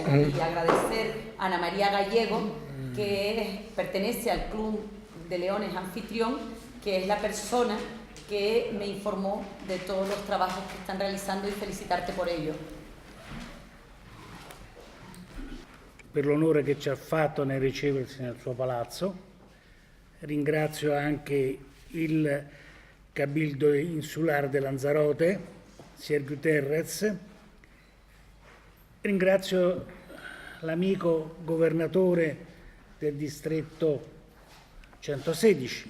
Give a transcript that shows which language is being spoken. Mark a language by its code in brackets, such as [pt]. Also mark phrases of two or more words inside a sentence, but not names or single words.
[es] Y agradecer a Ana María Gallego, que pertenece al Club de Leones Anfitrión, que es la persona que me informó de todos los trabajos que están realizando, y felicitarte por ello. [it] per l'onore che ci ha fatto nel riceversi nel suo palazzo. Ringrazio anche il Cabildo Insulare de Lanzarote, Sier Guterres. Ringrazio l'amico governatore del distretto 116.